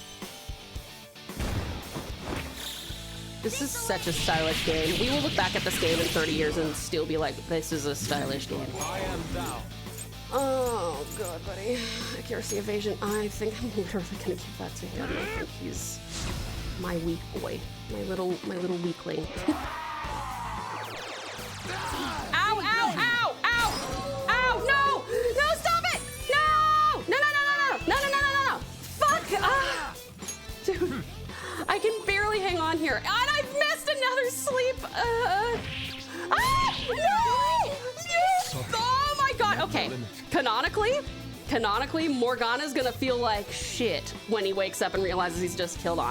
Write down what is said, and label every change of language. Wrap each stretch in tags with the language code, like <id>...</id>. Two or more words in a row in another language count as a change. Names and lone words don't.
<en>This is such a stylish game. We will look back at this game in 30 years and still be like, this is a stylish game. I am thou. Oh, God, buddy. Accuracy, evasion. I think I'm literally gonna give that to him. I think he's my weak boy. My little weakling. Ow, ow, ow, ow! Ow! No! No, stop it! No! No, no, no, no, no! No, no, no, no, no! Fuck! Ah! Dude, I can barely hang on here. And I've missed another sleep! No! Oh my God! Okay, canonically, Morgana's gonna feel like shit when he wakes up and realizes he's just killed on.</en>